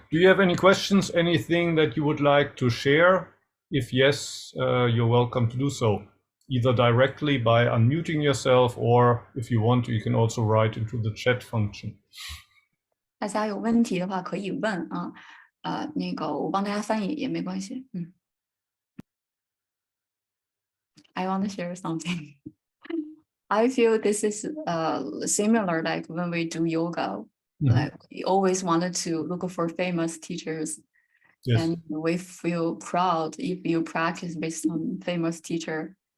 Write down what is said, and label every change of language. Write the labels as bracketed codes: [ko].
[en] Do you have any questions? Anything that you would like to share? If yes, you're welcome to do so, either directly by unmuting yourself, or if you want to, you can also write into the chat function. [zh] 大家有问题的话可以问啊，那个我帮大家翻译也没关系。 [en] I want to share something. I feel this is similar like when we do yoga. Like we always wanted to look for famous teachers, Yes. and we feel proud if you practice with some famous teacher.